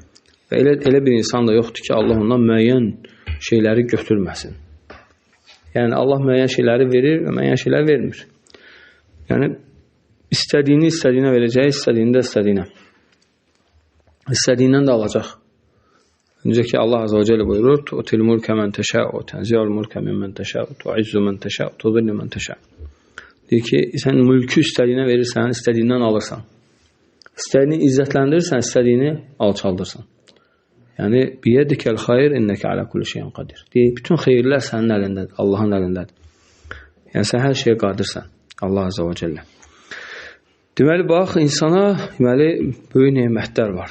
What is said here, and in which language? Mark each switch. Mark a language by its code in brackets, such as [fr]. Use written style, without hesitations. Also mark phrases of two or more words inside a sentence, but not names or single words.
[az] Və elə bir insan da yoxdur ki, Allah ondan müəyyən şeyləri götürməsin. Yəni, Allah müəyyən şeyləri verir və müəyyən şeyləri vermir. Yəni, istədiyinə verəcək, istədiyindən də alacaq. Necə ki, Allah [ar] عز وجل [az] buyurur, [ar] تُؤْتِي الْمُلْكَ مَنْ تَشَاءُ وَتَنْزِعُ الْمُلْكَ مِمَّنْ تَشَاءُ وَتُعِزُّ مَنْ تَشَاءُ وَتُذِلُّ مَنْ تَشَاءُ. [az] Deyir ki, sən mülkü istədiyinə verirsən, istədiyindən alırsan. İstədiyini izzətləndirirsən, istədiyini alçaldırsan. [ar] Yəni, بيدك الخير إنك على كل شيء قدير. [az] Deyir, bütün xeyirlər sənin əlindədir, Allahın əlindədir. Yəni, sən hər şeyə qadirsən, Allah [ar] عز وجل. [az] Deməli, bax, insana böyük nemətlər var.